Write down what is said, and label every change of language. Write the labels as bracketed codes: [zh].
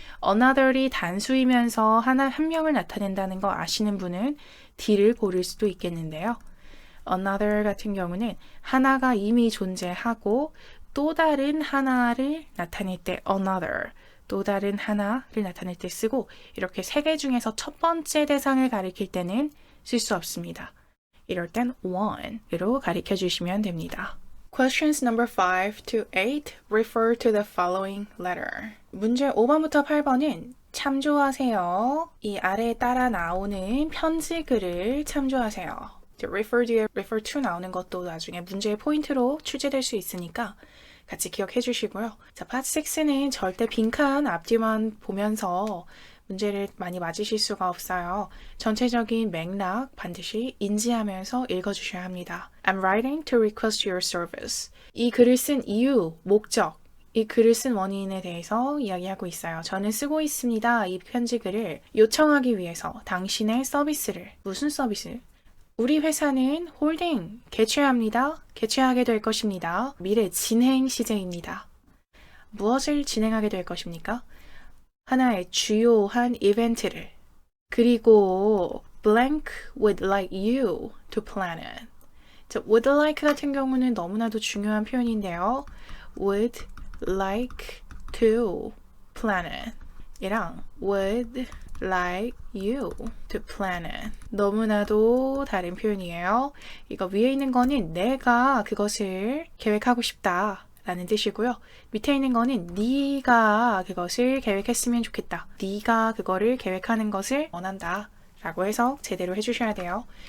[ko] another이 단수이면서 한 명을 나타낸다는 거 아시는 분은 D를 고를 수도 있겠는데요. another 같은 경우는 하나가 이미 존재하고 또 다른 하나를 나타낼 때 another, 또 다른 하나를 나타낼 때 쓰고 이렇게 세 개 중에서 첫 번째 대상을 가리킬 때는 쓸 수 없습니다. 이럴 땐 one으로 가리켜 주시면 됩니다. [en] Questions number 5 to 8 refer to the following letter. [ko] 문제 5번부터 8번은 참조하세요. 이 아래에 따라 나오는 편지글을 참조하세요. refer to 나오는 것도 나중에 문제의 포인트로 출제될 수 있으니까 같이 기억해 주시고요. 자, 파트 6는 절대 빈칸 앞뒤만 보면서 문제를 많이 맞으실 수가 없어요. 전체적인 맥락 반드시 인지하면서 읽어주셔야 합니다. [en] I'm writing to request your service. [ko] 이 글을 쓴 이유, 목적, 이 글을 쓴 원인에 대해서 이야기하고 있어요. 저는 쓰고 있습니다. 이 편지글을 요청하기 위해서 당신의 서비스를. 무슨 서비스? 우리 회사는 홀딩, 개최합니다. 개최하게 될 것입니다. 미래 진행 시제입니다. 무엇을 진행하게 될 것입니까? 하나의 주요한 이벤트를. 그리고 [en] blank would like you to plan it. [ko] 자, would like 같은 경우는 너무나도 중요한 표현인데요. [en] would like to plan it 이랑 would like you to plan it. [ko] 너무나도 다른 표현이에요. 이거 위에 있는 거는 내가 그것을 계획하고 싶다 라는 뜻이고요. 밑에 있는 거는 네가 그것을 계획했으면 좋겠다. 네가 그거를 계획하는 것을 원한다 라고 해석 제대로 해주셔야 돼요.